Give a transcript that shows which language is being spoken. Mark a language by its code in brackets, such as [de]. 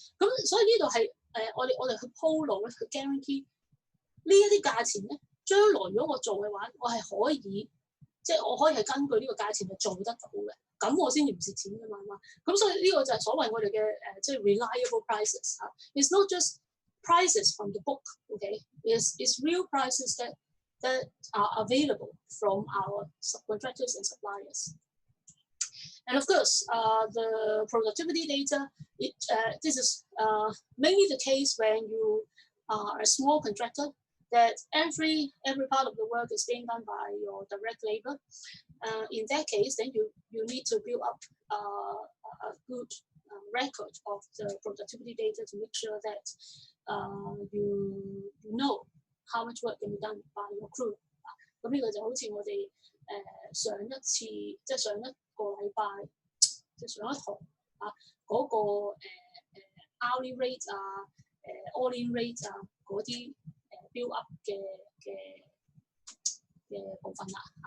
[yue] 咁所以呢度係我哋去鋪路咧，去 guarantee 呢一啲價錢咧，將來如果我做嘅話，我係可以即係我可以係根據呢個價錢係做得到嘅，咁我先至唔蝕錢㗎嘛。咁所以呢個就係所謂我哋嘅即係 reliable prices 嚇。 [en] It's not just prices from the book, okay? It's real prices that are available from our subcontractors and suppliers. And of course, the productivity data, this is mainly the case when you are a small contractor, that every part of the work is being done by your direct labor. In that case, then you need to build up a good record of the productivity data to make sure that you know how much work can be done by your crew. [yue] 咁呢個就好似我哋上一次即係上一個禮拜即係上一堂嗰個hourly rate all-in rate 嗰啲build up 嘅部分啦。